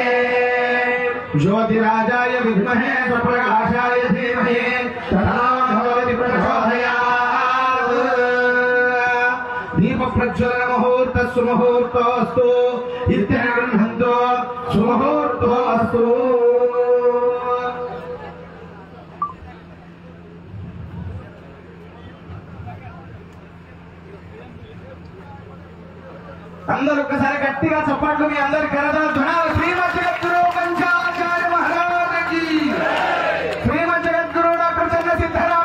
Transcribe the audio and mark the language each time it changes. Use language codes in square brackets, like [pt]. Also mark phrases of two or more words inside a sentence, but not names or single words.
[sa] ज्योतिराजाय विद्महे स्वप्रकाशाय धीमहि तन्नो ज्योतिः प्रचोदयात्। दीप प्रज्वलन मुहूर्त सुमुहूर्तोऽस्तु इत्यगृह्णन्तो सुमुहूर्तोऽस्तु। [te] అందరూ ఒకసారి గట్టిగా చప్పట్లు మీ అందరి కరదల ధ్వనాలు. శ్రీమద్ జగద్గురు పంచాచార్య మహారాజకి, శ్రీమద్ జగద్గురు డాక్టర్ చంద్ర సిద్ధరామ